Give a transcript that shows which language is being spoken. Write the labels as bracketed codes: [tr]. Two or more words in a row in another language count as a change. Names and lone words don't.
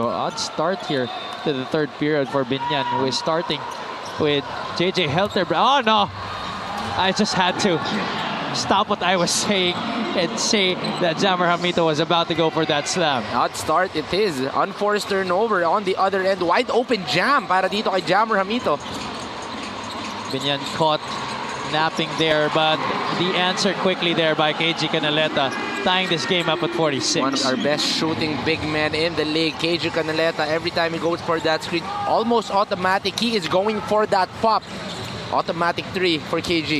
[en] Odd start here to the third period for Biñan, who is starting with JJ Helter. Oh no! I just had to stop what I was saying and say that Jammer Hamito was about to go for that slam. Odd start it is. Unforced turnover on the other end. Wide open jam [tl] para dito kay [en] Jammer Hamito. Biñan caught napping there, but the answer quickly there by KG Canaleta, tying this game up at 46. One of our best shooting big men in the league, KG Canaleta. Every time he goes for that screen, almost automatic. He is going for that pop. Automatic 3 for KG.